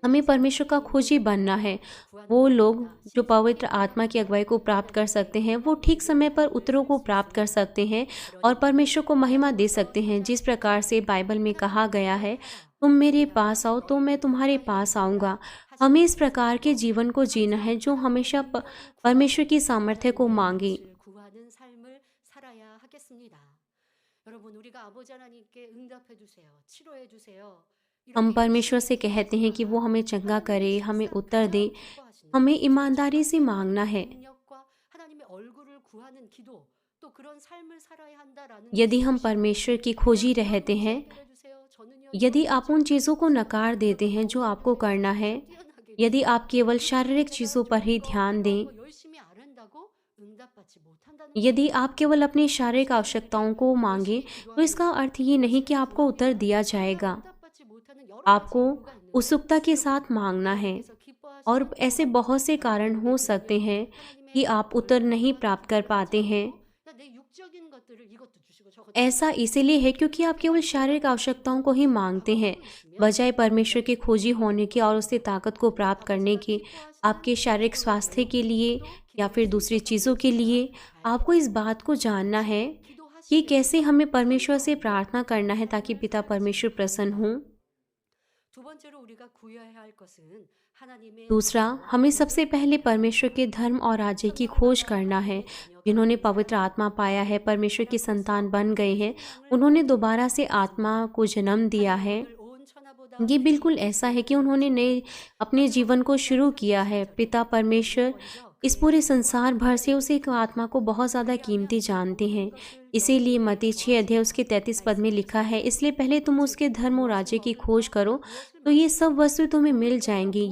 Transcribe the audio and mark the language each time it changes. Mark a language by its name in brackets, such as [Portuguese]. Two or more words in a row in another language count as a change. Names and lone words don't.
[Hindi] हमें परमेश्वर का खोजी बनना है। वो लोग जो पवित्र आत्मा की अगुवाई को प्राप्त कर सकते हैं वो ठीक समय पर उत्तरों को प्राप्त कर सकते हैं और परमेश्वर को महिमा दे सकते हैं। जिस प्रकार से बाइबल में कहा गया है, तुम मेरे पास आओ तो मैं तुम्हारे पास आऊँगा। हमें इस प्रकार के जीवन को जीना है जो हमेशा परमेश्वर की सामर्थ्य को मांगे। [Korean] 구하는 삶을 살아야 하겠습니다. 여러분 우리가 아버지 하나님께 응답해 주세요. 치료해 주세요. [Hindi] हम परमेश्वर से कहते हैं कि वो हमें चंगा करे, हमें उत्तर दे। हमें ईमानदारी से मांगना है। [Korean] 능력과 하나님의 얼굴을 구하는 기도 또 그런 삶을 살아야 한다라는 [Hindi] यदि हम परमेश्वर की खोजी रहते हैं, यदि आप उन चीज़ों को नकार देते हैं जो आपको करना है, यदि आप केवल शारीरिक चीज़ों पर ही ध्यान दें, [Korean] 열심히 아른다고 응답받지 못한다는 [Hindi] यदि आप केवल अपनी शारीरिक आवश्यकताओं को मांगे तो इसका अर्थ ये नहीं कि आपको उत्तर दिया जाएगा। [Korean] 응답받지 못하는 여러 [Hindi] आपको उत्सुकता के साथ मांगना है। [Korean] 가지에서 기뻐하시는 [Hindi] और ऐसे बहुत से कारण हो सकते हैं कि आप उत्तर नहीं प्राप्त कर पाते हैं। [Korean] 내 육적인 것들을 이것도 주시고 저것도 [Hindi] ऐसा इसीलिए है क्योंकि आप केवल शारीरिक आवश्यकताओं को ही मांगते हैं, बजाय परमेश्वर के खोजी होने की और उससे ताकत को प्राप्त करने की। आपके शारीरिक स्वास्थ्य के लिए या फिर दूसरी चीज़ों के लिए, आपको इस बात को जानना है कि कैसे हमें परमेश्वर से प्रार्थना करना है ताकि पिता परमेश्वर प्रसन्न हों। [Korean] 두 번째로 우리가 구해야 할 것은 하나님의 [Hindi] दूसरा, हमें सबसे पहले परमेश्वर के धर्म और राज्य की खोज करना है। जिन्होंने पवित्र आत्मा पाया है, परमेश्वर की संतान बन गए हैं, उन्होंने दोबारा से आत्मा को जन्म दिया है। [Korean] 온 천하보다 [Hindi] ये बिल्कुल ऐसा है कि उन्होंने नए अपने जीवन को शुरू किया है। पिता परमेश्वर इस पूरे संसार भर से उस एक आत्मा को बहुत ज़्यादा कीमती जानते हैं। इसीलिए मत्ती 6 अध्याय उसके 33 पद में लिखा है, इसलिए पहले तुम उसके धर्म और राज्य की खोज करो तो ये सब वस्तु तुम्हें मिल जाएंगी।